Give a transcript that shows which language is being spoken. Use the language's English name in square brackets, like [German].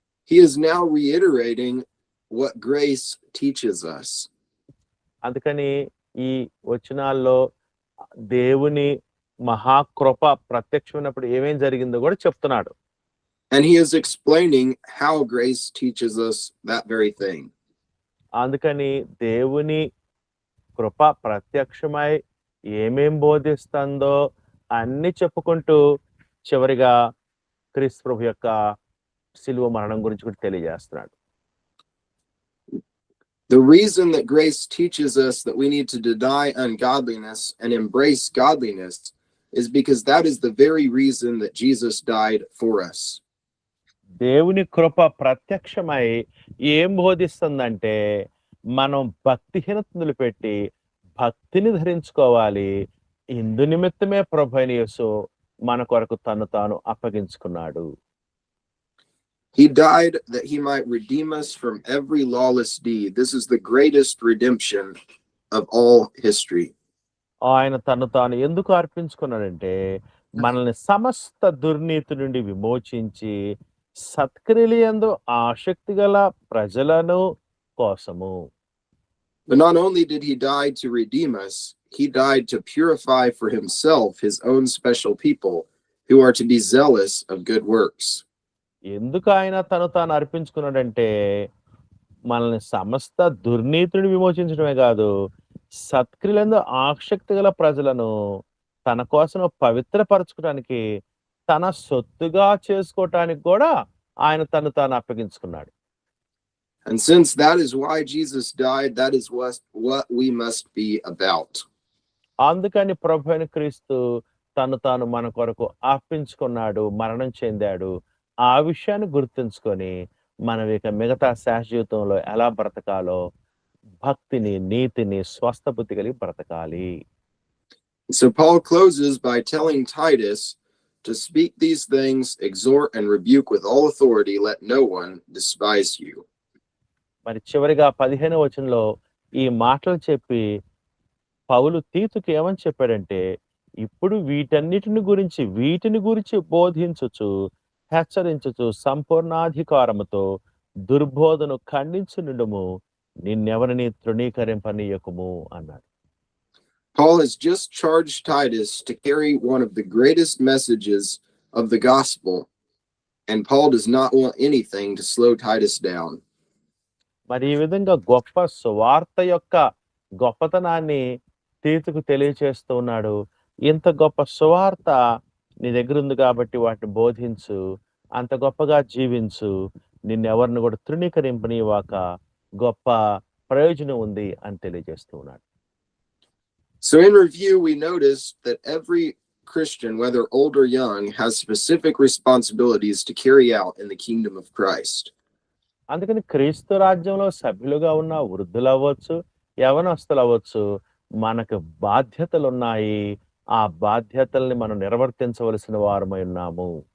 [English] He is now reiterating what grace teaches us. [Telugu] అందుకని ఈ వచనాల్లో దేవుని మహాకృప ప్రత్యక్షమైనప్పుడు ఏమేం జరిగిందో కూడా చెప్తున్నాడు. [English] And he is explaining how grace teaches us that very thing. [Telugu] అందుకని దేవుని కృప ప్రత్యక్షమై ఏమేం బోధిస్తుందో అన్ని చెప్పుకుంటూ చివరిగా క్రీస్తు ప్రభు యొక్క సిలువ మరణం గురించి కూడా తెలియజేస్తున్నాడు. [English] The reason that grace teaches us that we need to deny ungodliness and embrace godliness is because that is the very reason that Jesus died for us. [Telugu] దేవుని కృప ప్రత్యక్షమై ఏం బోధిస్తుందంటే మనం భక్తిహీనతలు పెట్టి భక్తిని ధరించుకోవాలి. ఇందు నిమిత్తమే ప్రభువైన యేసు మన కొరకు తను తాను అప్పగించుకున్నాడు. [English] He died that he might redeem us from every lawless deed. This is the greatest redemption of all history. [Telugu] ఆయన తను తాను ఎందుకు అర్పించుకున్నాడంటే మనల్ని సమస్త దుర్నీతి నుండి విమోచించి సత్క్రియలందు ఆసక్తి గల ప్రజలను కోసము. [English] But not only did he die to redeem us, he died to purify for himself his own special people who are to be zealous of good works. [Telugu] ఎందుకు ఆయన తను తాను అర్పించుకున్నాడంటే మనల్ని సమస్త దుర్నీతిని విమోచించడమే కాదు, సత్క్రియలందు ఆసక్తి గల ప్రజలను తన కోసం పవిత్రపరచుకోవడానికి తన సొత్తుగా చేసుకోవటానికి కూడా ఆయన తను తాను అప్పగించుకున్నాడు. [English] And since that is why Jesus died, that is what we must be about. [Telugu] అందుకని ప్రభువైన క్రీస్తు తను తాను మన కొరకు అర్పించుకున్నాడు, మరణం చెందాడు. ఆ విషయాన్ని గుర్తుంచుకొని మనం ఇక మిగతా శాశ్వత జీవితంలో ఎలా బ్రతకాలో భక్తిని, నీతిని, స్వస్థ బుద్ధి కలిగి బ్రతకాలి. [English] So Paul closes by telling Titus to speak these things, exhort and rebuke with all authority, let no one despise you. [Telugu] మరి చివరిగా 15వ వచనంలో ఈ మాటలు చెప్పి పౌలు తీతుకు ఏమని చెప్పాడంటే, ఇప్పుడు వీటిని గురించి బోధించుచు హెచ్చరించుచు సంపూర్ణాధికారముతో దుర్బోధను ఖండించునుండుము, నిన్నెవరిని తృణీకరింపనీయకుము అన్నాడు. [English] Paul has just charged Titus to carry one of the greatest messages of the gospel, and Paul does not want anything to slow Titus down. [Telugu] మరి ఈ విధంగా గొప్ప సువార్త యొక్క గొప్పతనాన్ని తీతుకు తెలియచేస్తూ ఉన్నాడు. ఇంత గొప్ప సువార్త నీ దగ్గర ఉంది కాబట్టి వాటిని బోధించు, అంత గొప్పగా జీవించు, నిన్నెవరిని కూడా తృణీకరింపనీయవాక, గొప్ప ప్రయోజనం ఉంది అని తెలియజేస్తూ ఉన్నాడు. [English] So in review, we noticed that every Christian, whether old or young, has specific responsibilities to carry out in the kingdom of Christ. [Telugu] అందుకని క్రీస్తు రాజ్యంలో సభ్యులుగా ఉన్న వృద్ధులు అవ్వచ్చు, యవనస్తులు అవ్వచ్చు, మనకు బాధ్యతలు ఉన్నాయి. ఆ బాధ్యతల్ని మనం నిర్వర్తించవలసిన వారమై ఉన్నాము.